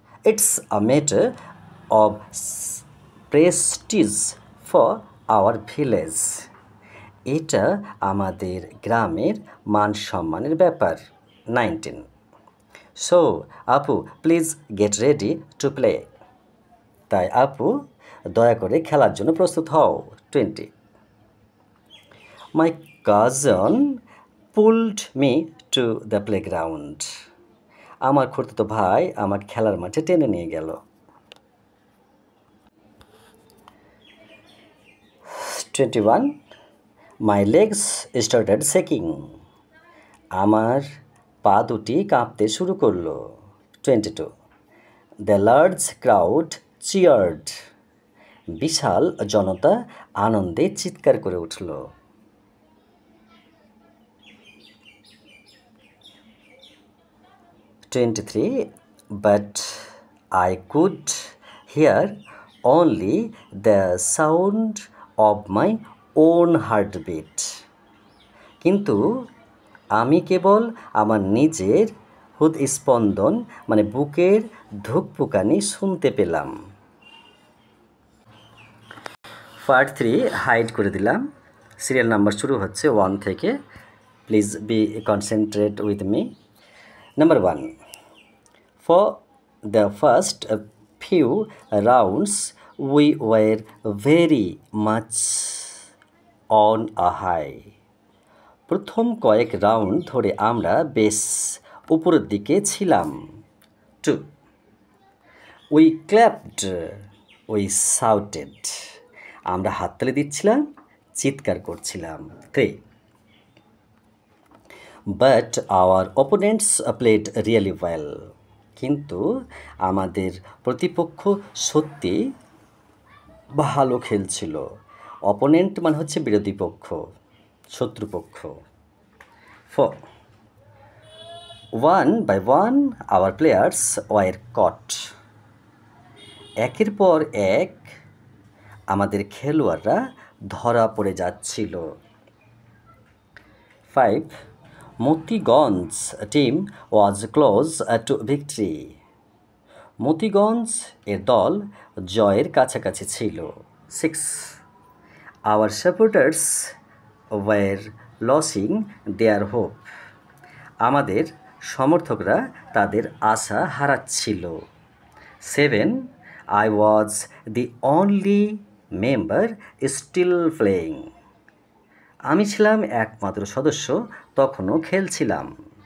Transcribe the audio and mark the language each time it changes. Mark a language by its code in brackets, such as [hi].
[en] It's a matter of prestige for our village. [bn] এটা আমাদের গ্রামের মান সম্মানের ব্যাপার। 19. [en] So, আপু please get ready to play. [bn] তাই আপু দয়া করে খেলার জন্য প্রস্তুত হও। [en] 20. My cousin pulled me to the playground. [bn] আমার খুড়তুতো ভাই আমার খেলার মাঠে টেনে নিয়ে গেল। [en] 21. My legs started shaking. [bn] আমার পা দুটি কাঁপতে শুরু করলো। 22. [en] The large crowd cheered. [bn] বিশাল জনতা আনন্দে চিৎকার করে উঠল। [en] 23. But I could hear only the sound of my own heartbeat. [bn] কিন্তু আমি কেবল আমার নিজের হৃদস্পন্দন মানে বুকের ধুকপুকানি শুনতে পেলাম। পার্ট 3 হাইড করে দিলাম। সিরিয়াল নাম্বার শুরু হচ্ছে 1 থেকে। [en] Please be concentrate with me. Number 1. For the first few rounds, we were very much on a high. [bn] প্রথম কয়েক রাউন্ড ধরে আমরা বেশ উপরের দিকে ছিলাম। 2. [en] We clapped, we shouted. [bn] আমরা হাততালি দিচ্ছিলাম, চিৎকার করছিলাম। [en] 3. But our opponents played really well. [bn] কিন্তু আমাদের প্রতিপক্ষ সত্যি ভালো খেলছিল। অপোনেন্ট মানে হচ্ছে বিরোধী পক্ষ, শত্রুপক্ষ। [en] 4. One by one our players were caught. [bn] একের পর এক আমাদের খেলোয়াড়রা ধরা পড়ে যাচ্ছিল। [en] 5. Motiganj team was close to victory. [bn] মতিগঞ্জ এর দল জয়ের কাছাকাছি ছিল। 6. [en] Our supporters were losing their hope. [bn] আমাদের সমর্থকরা তাদের আশা হারাচ্ছিল। [en] 7. I was the only member still playing. [bn] আমি ছিলাম একমাত্র সদস্য তখনও খেলছিলাম।